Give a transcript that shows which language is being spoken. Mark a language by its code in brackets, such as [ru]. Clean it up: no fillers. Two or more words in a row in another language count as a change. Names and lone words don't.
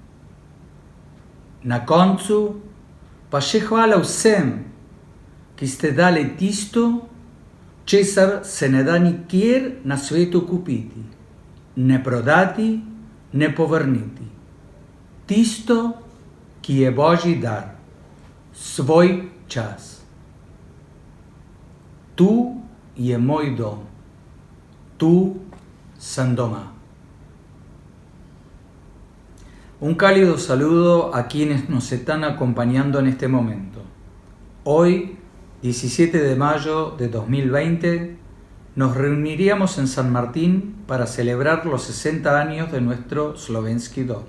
[sl] Na koncu pa še hvala vsem, ki ste dali tisto, česar se ne da nikjer na svetu kupiti, ne prodati, ne povrniti. Tisto, ki je Božji dar, svoj čas. Tu je moj dom, tu sem doma. [es] Un cálido saludo a quienes nos están acompañando en este momento. Hoy, 17 de mayo de 2020, nos reuniríamos en San Martín para celebrar los 60 años de nuestro Slovenský dom.